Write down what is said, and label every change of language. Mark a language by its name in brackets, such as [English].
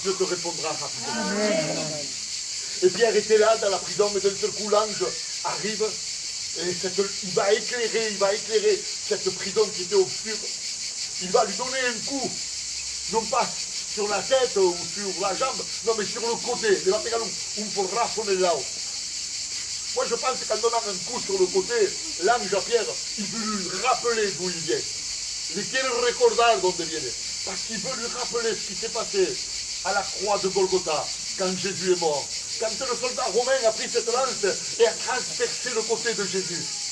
[French] Dieu te répondra rapidement. Et Pierre était là dans la prison, mais d'un seul coup l'ange arrive et il va éclairer cette prison qui était obscure. Il va lui donner un coup, non pas sur la tête ou sur la jambe, non mais sur le côté. [Spanish] Le va pegar un porrazo en el lado. [French] Moi je pense qu'en donnant un coup sur le côté, l'ange à Pierre, il veut lui rappeler d'où il vient. Il [Spanish] quiere recordar donde viene. [French] Parce qu'il veut lui rappeler ce qui s'est passé à la croix de Golgotha, quand Jésus est mort. Quand le soldat romain a pris cette lance et a transpercé le côté de Jésus.